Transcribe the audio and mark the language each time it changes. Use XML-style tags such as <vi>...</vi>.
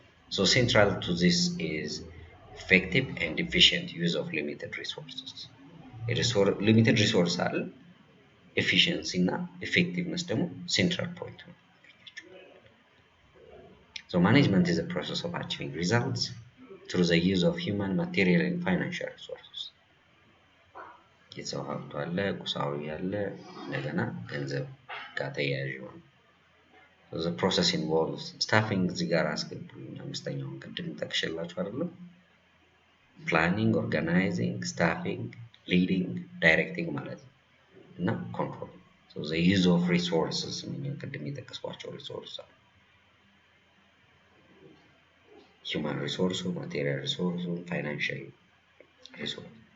<en>So central to this is effective and efficient use of limited resources. Limited resource አለ efficiency እና effectiveness ደግሞ central point ነው። So management is a process of achieving results through the use of human, material and financial resources.</en> <am>የሰው ሀብቱ አለ፣ ቁሳዊ አለ፣ እንደገና ገንዘብ ጋር ተያያዥ ነው።</am> <en>So the process involves staffing</en> <am>እዚህ ጋር አስገቡልኝ አምስተኛውን ቅድም ጠቅሼላችሁ አይደለም?</am> <en>Planning, organizing, staffing, leading, directing</en> <am>ማለት ነው እና</am> <en>control. So the use of resources</en> <am>ምን ቅድም የጠቀስኳቸው</am> <en>resources አሉ። Human resource, material resource, financial resource.</en>